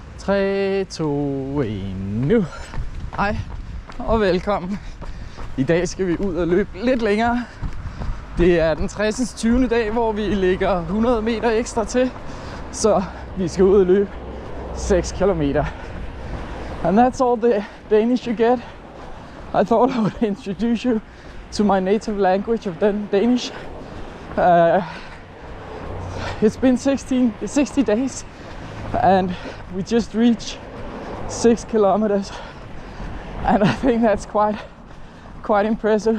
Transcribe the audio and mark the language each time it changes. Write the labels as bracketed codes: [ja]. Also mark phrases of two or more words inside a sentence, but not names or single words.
[da] 3, 2, 1, nu. Hej og velkommen. I dag skal vi ud og løbe lidt længere. Det er den 60. 20. dag, hvor vi ligger 100 meter ekstra til. Så vi skal ud og løbe 6 kilometer. [en] And that's all the Danish you get. I thought I would introduce you to my native language of Danish. It's been 60 days and we just reached 6 kilometers, and I think that's quite impressive.